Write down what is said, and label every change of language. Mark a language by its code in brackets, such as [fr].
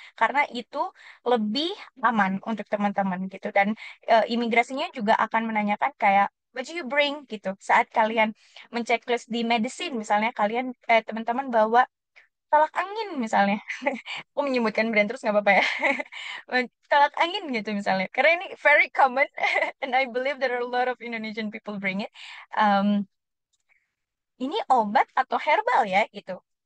[id] Karena itu lebih aman untuk teman-teman gitu. Dan imigrasinya juga akan menanyakan kayak [en] what do you bring [id] gitu. Saat kalian menceklis di medicine misalnya kalian teman-teman bawa tolak angin misalnya. Aku menyebutkan brand terus nggak apa-apa ya. Tolak angin gitu misalnya. [en] Karena ini very common and I believe there are a lot of Indonesian people bring it. [id] Um, ini obat atau herbal ya gitu.